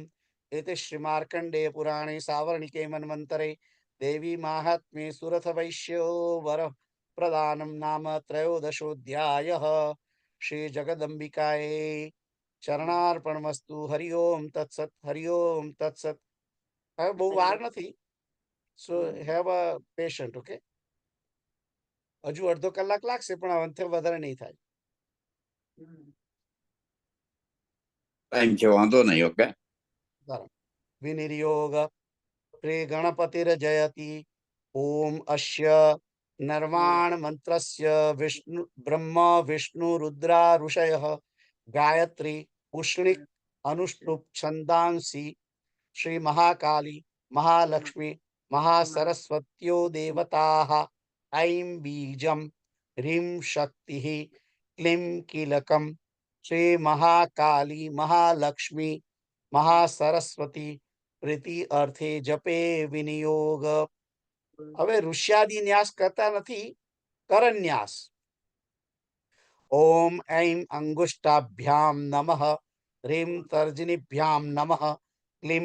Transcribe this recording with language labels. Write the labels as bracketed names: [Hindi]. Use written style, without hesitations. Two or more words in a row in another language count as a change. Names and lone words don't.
[Sanskrit] इति श्रीमार्कण्डेय पुराणे सावर्णिके मन्वन्तरे देवी माहात्म्ये सुरथवैश्यो वर प्रदानं नाम त्रयोदशोऽध्यायः। श्री जगदम्बिकायै चरणार्पणमस्तु। हरि ओम तत्सत्। हरि ओम तत्सत्। [Gujarati] હવે બહુ વાર નથી. [English] So have a patient. [Gujarati] ઓકે, હજુ અડધો કલાક લાગશે પણ અંતે વધારે નહીં થાય. [English] Thank you. [Gujarati] વાંધો નહીં. ઓકે. બરાબર. વિનિર્યોગ [Sanskrit] श्री गणपतिर्जयति। ओम अस्य निर्वाण मंत्रस्य विष्णु ब्रह्म विष्णु रुद्रा ऋषयः गायत्री उष्णिक अनुष्टुप छंदांसि श्री महाकाली महालक्ष्मी महासरस्वत्यो देवताः ऐं बीजं ह्रीं शक्तिः क्लीं कीलकं श्री महाकाली महालक्ष्मी महासरस्वती प्रीति अर्थे जपे विनियोग। [Gujarati] હવે ઋષ્યાદि ન્યાસ કરતા નથી, કરન્યાસ। [Sanskrit] ओम ऐं अंगुष्ठाभ्याम नमः ह्रीं तर्जनीभ्याम नमः